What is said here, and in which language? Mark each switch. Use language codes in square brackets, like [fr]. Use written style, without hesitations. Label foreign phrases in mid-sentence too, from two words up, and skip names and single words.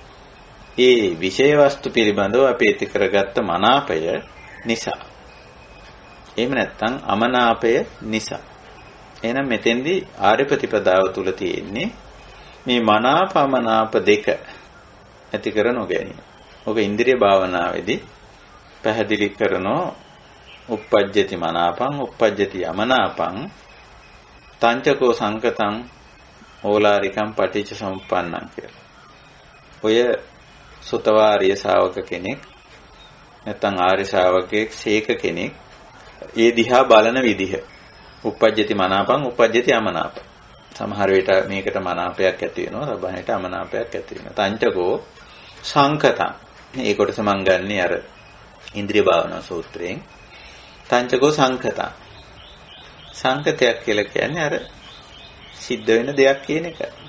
[si] ඒ විෂය වස්තු පිළිබඳව අපි ඇති කරගත්ත මනාපය නිසා. එහෙම නැත්නම් අමනාපය නිසා. එහෙනම් මෙතෙන්දී ආර්ය ප්‍රතිපදාව තුල තියෙන්නේ මේ මනාප අමනාප දෙක ඇති කර නොගැනීම. ඔක ඉන්ද්‍රිය භාවනාවේදී පැහැදිලි කරනෝ [pi] uppajjati manapam uppajjati amanapam තංචකෝ සංකතං ඕලාරිකං පටිච්ච සමුප්පන්නං කියලා. [si] ඔය සුතවාරිය ශාවක කෙනෙක් නැත්නම් ආර්ය ශාවකයෙක් සීක කෙනෙක් ඒ දිහා බලන විදිහ [pi] uppajjati manapam uppajjati amanapam. [si] සමහර විට මේකට මනාපයක් ඇති වෙනවා, සබහනට අමනාපයක් ඇති වෙනවා. [pi] තංචකෝ සංකතං. [si] මේ කොටස මම ගන්නෙ අර ඉන්ද්‍රිය භාවනා සූත්‍රයෙන්. [pi] තංචකෝ සංකතං. [si] සංකතයක් කියලා කියන්නේ අර සිද්ධ වෙන දෙයක් කියන එක.